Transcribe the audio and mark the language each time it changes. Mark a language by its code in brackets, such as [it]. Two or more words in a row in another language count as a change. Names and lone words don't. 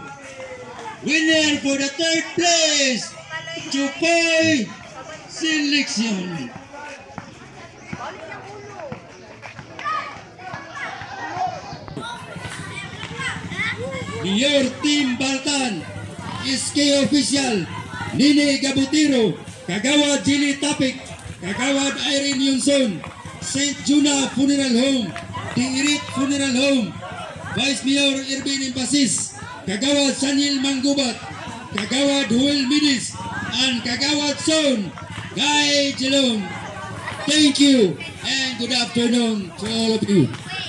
[en] Winner for the third place, Chukoy Selection. Your team Baltan, SK Official, Nini Gabutiro, Kagawad Jili Tapik, Kagawad Irene Yunson, St. Juna Funeral Home, Diirit Funeral Home, Vice Mayor Irvin Impasis, Kagawad Sanil Manggubat, Kagawad Huel Midis, and Kagawad Son, Guy Jelong. Thank you and good afternoon to all of you.